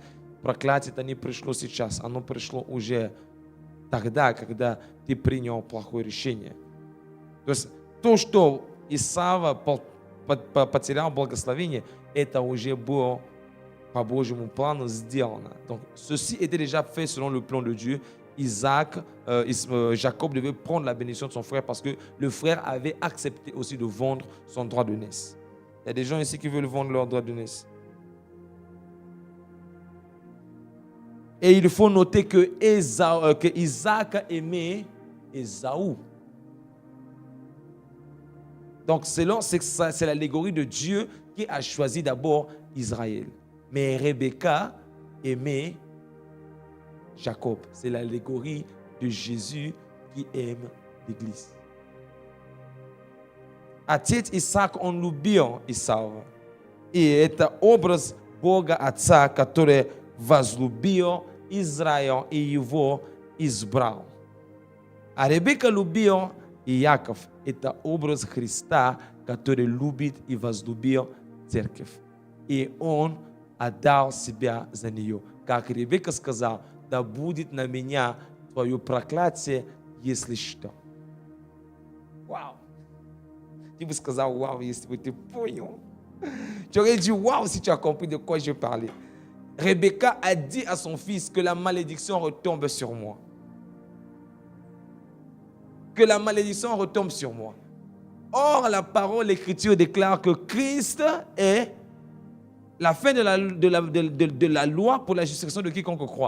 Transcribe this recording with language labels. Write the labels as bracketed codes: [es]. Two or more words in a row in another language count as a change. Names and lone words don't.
[ru] Проклятие-то не пришло сейчас, оно пришло уже тогда, когда ты принял плохое решение. То есть то, что Исава потерял благословение, это уже было по Божьему плану сделано. [fr] Donc, ceci était déjà fait selon le plan de Dieu. Jacob devait prendre la bénédiction de son frère parce que le frère avait accepté aussi de vendre son droit de naissance. Il y a des gens ici qui veulent vendre leur droit de naissance. Et il faut noter que Isaac aimait Ésaü. Donc, c'est l'allégorie de Dieu qui a choisi d'abord Israël. Mais Rebecca aimait Jacob. C'est l'allégorie de Jésus qui aime l'Église. [ru] Отец Исаак, он любил Исава. И это образ Бога Отца, который возлюбил Израиль и его избрал. А Ребекка любил Иаков. Это образ Христа, который любит и возлюбил церковь. И он отдал себя за нее. Как Ребекка сказал, да будет на меня твое проклятие, если что. Вау! [fr] Tu me [ru] сказал waouh, если бы ты понял. [fr] Tu aurais dit waouh si tu as compris de quoi je parlais. Rebecca a dit à son fils que la malédiction retombe sur moi. Que la malédiction retombe sur moi. Or, la parole, l'Écriture déclare que Christ est la fin de la loi pour la justification de quiconque croit.